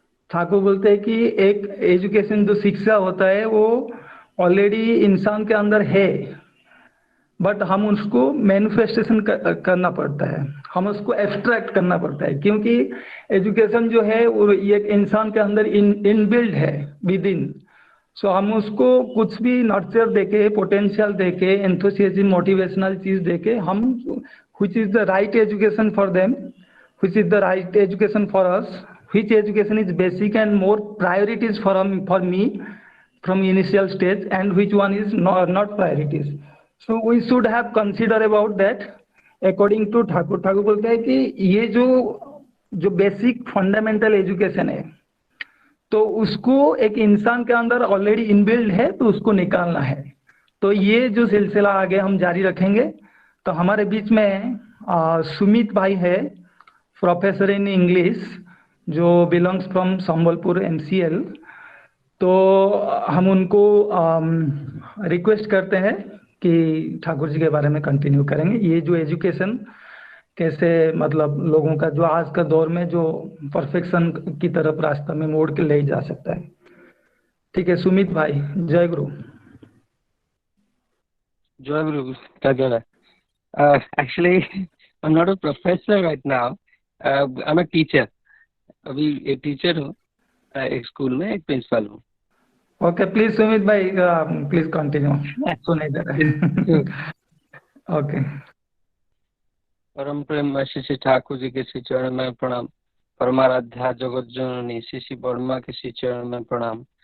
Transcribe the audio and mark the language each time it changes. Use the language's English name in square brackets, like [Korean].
[Hindi] ठाकुर बोलते हैं कि एक एजुकेशन जो शिक्षा होता है वो ऑलरेडी इंसान के अंदर है, बट हम उसको मैनिफेस्टेशन करना पड़ता है, हम उसको एब्स्ट्रैक्ट करना पड़ता है, क्योंकि एजुकेशन जो है वो एक इंसान के अंदर इनबिल्ड है विद इन। [English] so [Hindi] हम उसको कुछ भी नर्चर देके, पोटेंशियल देके, एंथुसियाज्म, मोटिवेशनल चीज देके हम [English] which is the right education for them, which is the right education for us, which education is basic and more priorities for me from initial stage, and which one is not priorities. So we should have consider about that according to Thakur. [Hindi] Thakur बोलते हैं कि ये जो basic fundamental education है तो उसको एक इंसान के अंदर ऑलरेडी इनबिल्ड है, तो उसको निकालना है। तो ये जो सिलसिला आगे हम जारी रखेंगे। तो हमारे बीच में सुमित भाई है, प्रोफेसर इन इंग्लिश, जो बिलोंग्स फ्रॉम संबलपुर MCL। तो हम उनको रिक्वेस्ट करते हैं कि ठाकुर जी के बारे में कंटिन्यू करेंगे, ये जो एजुकेशन कैसे मतलब लोगों का जो आज का दौर में जो परफेक्शन की तरफ रास्ता में मोड़ के ले जा सकता है। ठीक है सुमित भाई, जय गुरु। जय गुरु। क्या कह रहा है? [English] Actually, I'm not a professor right now. I'm a teacher. [Hindi] अभी एक टीचर हूँ, एक स्कूल में एक प्रिंसिपल हूँ। ओके प्लीज सुमित भाई, प्लीज कंटिन्यू, सुने दे रहे। ओके। परम प्रेम श्री ठाकुर जी के श्री चरण में प्रणाम। परमाराध्या जगत जननी श्री वर्मा के श्री चरण में प्रणाम।